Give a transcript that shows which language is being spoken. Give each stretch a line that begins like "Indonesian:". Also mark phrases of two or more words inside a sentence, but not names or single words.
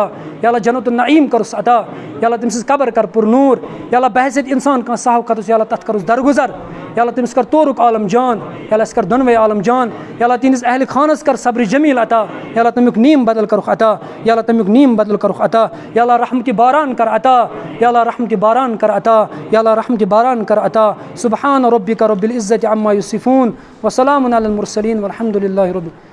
Kashmiri: یا اللہ
Arabic: جنت النعیٖم
Kashmiri: کروس عطا یا اللہ تٔمۍ سٕنٛز قبر کر پر نوٗر یا اللہ بحثیت اِنسان کانٛہہ صاحب قدر چھُ یا اللہ تتھ کروس درگُزر یا اللہ تٔمِس کر تورُک عالم جان یا اللہ اَسہِ کر دۄنوَے عالم جان یا اللہ تِہنٛدِس اہلِ خانس کر صبرِ جمیٖل عطا یا اللہ تمیُک نیٖم بدل کرُکھ عطا یا اللہ تمیُک نیٖم بدل کرُکھ عطا یا اللہ رحمتِ باران کر عطا یا اللہ رحمتِ باران کر عطا یا اللہ رحمتِ باران کر عطا
Arabic: سبحان ربک رب العزة عما یصفون وسلام علی المرسلین والحمد للہ رب